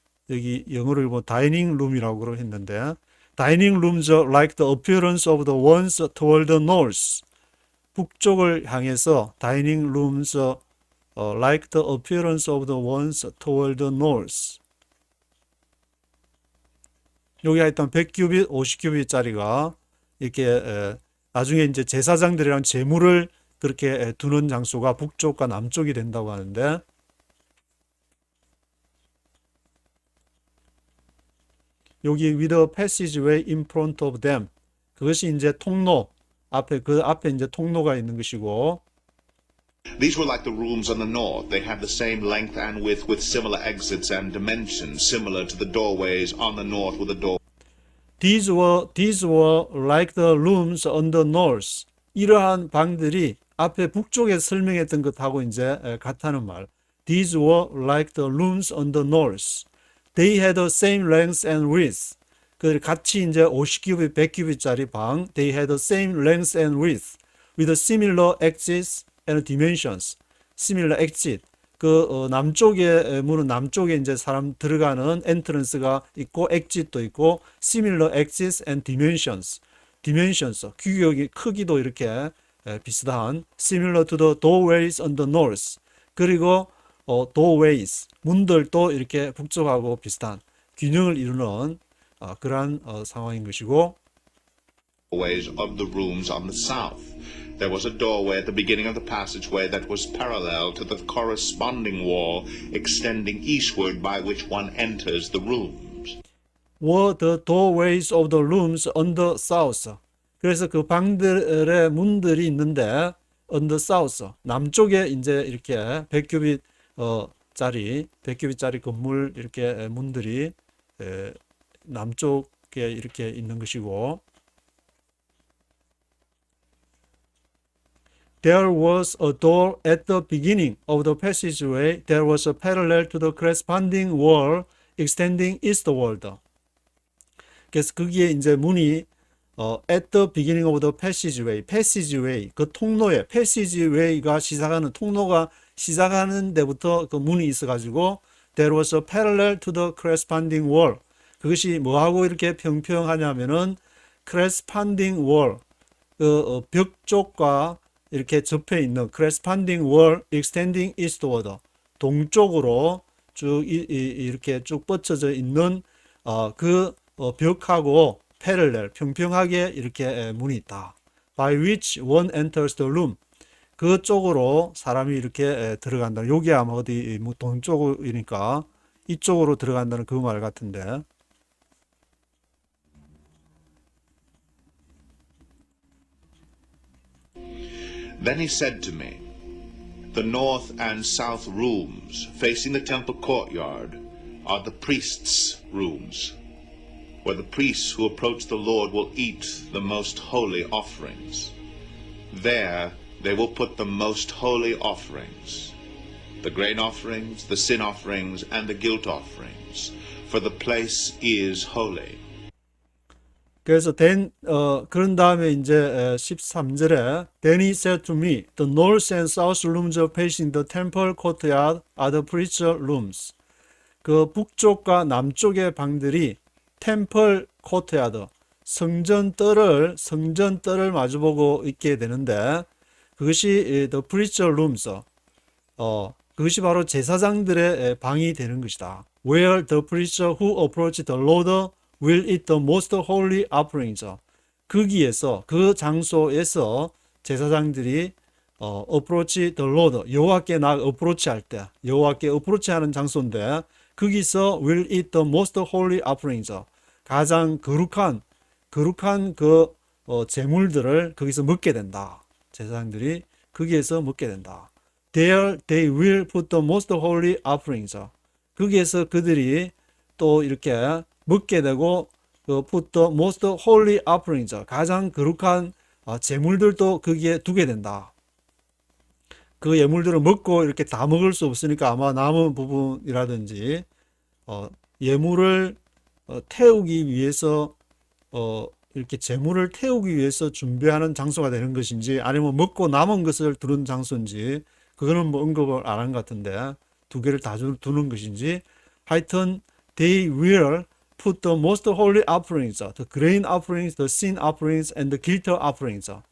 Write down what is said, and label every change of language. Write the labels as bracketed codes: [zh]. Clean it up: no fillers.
[ko] 여기 영어로 읽으면 다이닝 룸이라고 했는데 다이닝 [en] rooms like the appearance of the ones toward the north [ko] 북쪽을 향해서 다이닝 rooms like the appearance of the ones toward the north 여기 하여튼 100큐빗, 50큐빗짜리가 이렇게 나중에 이제 제사장들이랑 제물을 그렇게 두는 장소가 북쪽과 남쪽이 된다고 하는데 여기 [en] with a passageway in front of them [ko] 그것이 이제 통로 앞에 이제 통로가 있는 것이고 [en] These were like the rooms on the north. They had the same length and width with similar exits and dimensions, similar to the doorways on the north with a door. These were like the rooms on the north. [ko] 이러한 방들이 앞에 북쪽에 설명했던 것하고 이제 같다는 말. [en] These were like the rooms on the north. They had the same length and width. [ko] 그 같이 이제 50큐빗, 100큐빗짜리 방. [en] They had the same length and width with similar exits and dimensions. Similar exit. [ko] 남쪽에 문은 남쪽에 이제 사람 들어가는 엔트런스가 있고 exit도 있고 [en] similar exits and dimensions. dimensions. [ko] 규격이 크기도 이렇게 비슷한 [en] similar to the doorways on the north. [ko] 그리고 doorways. 문들도 이렇게 북쪽하고 비슷한 균형을 이루는 그러한 상황인 것이고 [en] Doorways of the rooms on the south. There was a doorway at the beginning of the passageway that was parallel to the corresponding wall extending eastward by which one enters the rooms. were the doorways of the rooms on the south. [ko] 그래서 그 방들의 문들이 있는데 [en] on the south [ko] 남쪽에 이제 이렇게 100규빗 짜리 100규빗짜리 건물 이렇게 문들이 남쪽에 이렇게 있는 것이고 [en] There was a door at the beginning of the passageway that was parallel to the corresponding wall extending eastward. [ko] 그래서 거기에 이제 문이 [en] at the beginning of the passageway [ko] 그 통로에 passageway가 시작하는 통로가 시작하는 데부터 그 문이 있어가지고 [en] there was a parallel to the corresponding wall. [ko] 그것이 뭐하고 이렇게 평평하냐면은 [en] corresponding wall [ko] 그 벽 쪽과 이렇게 접해 있는 [en] corresponding wall extending eastward [ko] 동쪽으로 쭉 이렇게 쭉 뻗쳐져 있는 그 벽하고 parallel 평평하게 이렇게 문이 있다. [en] By which one enters the room. [ko] 그쪽으로 사람이 이렇게 들어간다. 여기 아마 어디 뭐 동쪽이니까 이쪽으로 들어간다는 그 말 같은데. [en] Then he said to me, The north and south rooms facing the temple courtyard are the priests' rooms, where the priests who approach the Lord will eat the most holy offerings. There they will put the most holy offerings, the grain offerings, the sin offerings, and the guilt offerings, for the place is holy. [ko] 그래서 그런 다음에 이제 13절에 [en] Then he said to me, The north and south rooms facing the temple courtyard are the priest's rooms. [ko] 그 북쪽과 남쪽의 방들이 템플 코트야드 성전 뜰을 마주보고 있게 되는데 그것이 [en] the priest's rooms [ko] 그것이 바로 제사장들의 방이 되는 것이다. [en] Where the priests who approach the Lord will eat the most holy offerings. [ko] 거기에서 그 장소에서 제사장들이 [en] approach the Lord [ko] 여호와께 approach 할 때 여호와께 approach 하는 장소인데 거기서 [en] will eat the most holy offerings. [ko] 가장 거룩한 그 제물들을 거기서 먹게 된다. 제사장들이 거기에서 먹게 된다. [en] There they will put the most holy offerings. [ko] 거기에서 그들이 또 이렇게 먹게 되고 [en] put the most holy offerings. [ko] 가장 거룩한 제물들도 거기에 두게 된다. 그 예물들을 먹고 이렇게 다 먹을 수 없으니까 아마 남은 부분이라든지 예물을 태우기 위해서 이렇게 제물을 태우기 위해서 준비하는 장소가 되는 것인지 아니면 먹고 남은 것을 두는 장소인지 그거는 뭐 언급을 안 한 것 같은데 두 개를 다 두는 것인지 하여튼 [en] they will put the most holy offerings, the grain offerings, the sin offerings, and the guilt offerings.